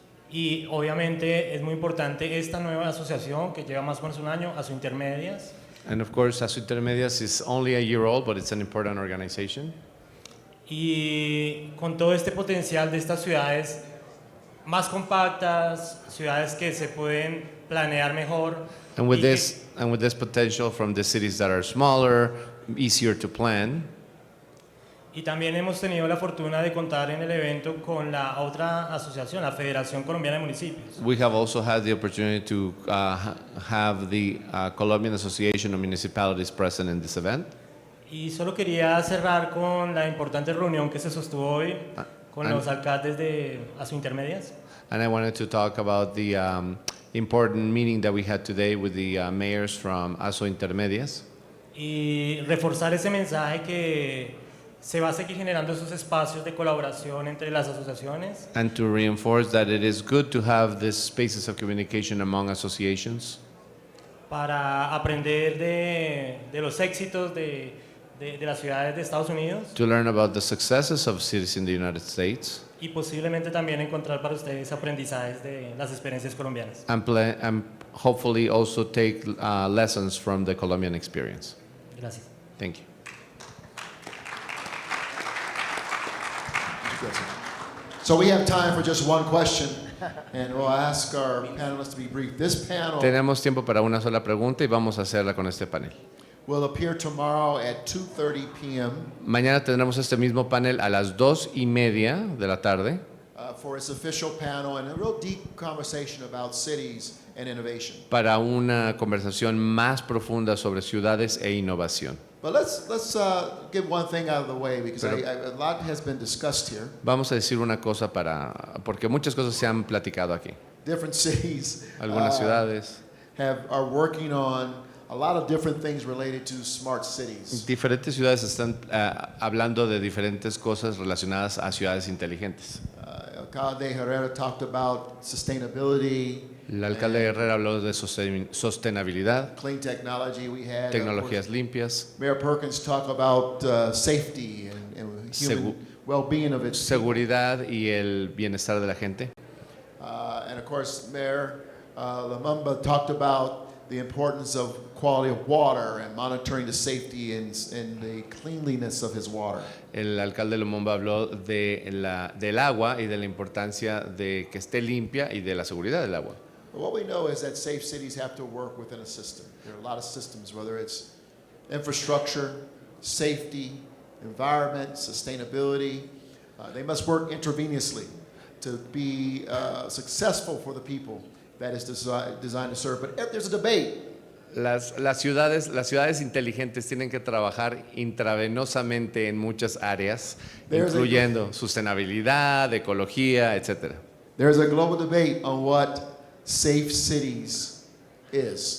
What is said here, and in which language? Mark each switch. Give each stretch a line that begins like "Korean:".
Spanish: Y obviamente es muy importante esta nueva asociación que lleva más o menos un año, ASO Intermedias.
English: And of course, ASO Intermedias is only a year old, but it's an important organization.
Spanish: Y con todo este potencial de estas ciudades más compactas, ciudades que se pueden planear mejor.
English: And with this potential from the cities that are smaller, easier to plan.
Spanish: Y también hemos tenido la fortuna de contar en el evento con la otra asociación, la Federación Colombiana de Municipios.
English: We have also had the opportunity to have the Colombian Association of Municipalities present in this event.
Spanish: Y solo quería cerrar con la importante reunión que se sostuvo hoy con los alcaldes de ASO Intermedias.
English: And I wanted to talk about the important meeting that we had today with the mayors from ASO Intermedias.
Spanish: Y reforzar ese mensaje que se va a seguir generando esos espacios de colaboración entre las asociaciones.
English: And to reinforce that it is good to have these spaces of communication among associations.
Spanish: Para aprender de los éxitos de las ciudades de Estados Unidos.
English: To learn about the successes of cities in the United States.
Spanish: Y posiblemente también encontrar para ustedes aprendizajes de las experiencias colombianas.
English: And hopefully also take lessons from the Colombian experience.
Spanish: Gracias.
English: Thank you. So we have time for just one question, and we'll ask our panelists to be brief. This panel
Spanish: Tenemos tiempo para una sola pregunta y vamos a hacerla con este panel.
English: will appear tomorrow at 2:30 p.m.
Spanish: Mañana tendremos este mismo panel a las 2:30 de la tarde
English: For its official panel and a real deep conversation about cities and innovation.
Spanish: para una conversación más profunda sobre ciudades e innovación.
English: But let's get one thing out of the way because a lot has been discussed here.
Spanish: Vamos a decir una cosa porque muchas cosas se han platicado aquí.
English: Different cities
Spanish: Algunas ciudades,
English: are working on a lot of different things related to smart cities.
Spanish: diferentes ciudades están hablando de diferentes cosas relacionadas a ciudades inteligentes.
English: Alcalde Herrera talked about sustainability.
Spanish: El alcalde Herrera habló de sostenibilidad,
English: Clean technology we had.
Spanish: tecnologías limpias,
English: Mayor Perkins talked about safety and human well-being of its people.
Spanish: seguridad y el bienestar de la gente.
English: And of course, Mayor Lamumba talked about the importance of quality of water and monitoring the safety and the cleanliness of his water.
Spanish: El alcalde Lumumba habló del agua y de la importancia de que esté limpia y de la seguridad del agua.
English: But what we know is that safe cities have to work within a system. There are a lot of systems, whether it's infrastructure, safety, environment, sustainability. They must work intravenously to be successful for the people that is designed to serve. But there's a debate.
Spanish: Las ciudades inteligentes tienen que trabajar intravenosamente en muchas áreas, incluyendo sustentabilidad, ecología, etc.
English: There's a global debate on what safe cities is.